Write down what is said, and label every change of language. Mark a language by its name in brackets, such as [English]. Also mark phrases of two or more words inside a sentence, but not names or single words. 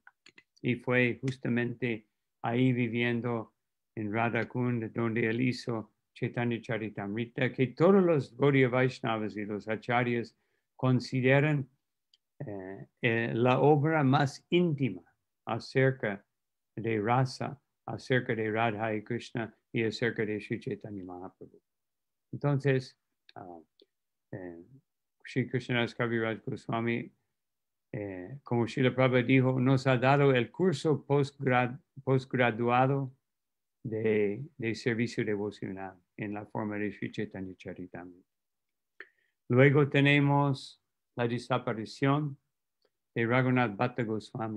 [Spanish] Y fue justamente ahí viviendo en Radhakund, donde él hizo Chaitanya Charitamrita, que todos los Gaudiya Vaishnavas y los acharyas consideran la obra más íntima acerca de rasa, acerca de Radha y Krishna y acerca de Sri Chaitanya Mahaprabhu. Entonces, Sri Krishnadas Kaviraj Goswami, como Srila Prabhupada dijo, nos ha dado el curso postgraduado de servicio devocional en la forma de Sri Chaitanya Charitamrita. Luego tenemos la desaparición de Raghunath Bhatta Goswami.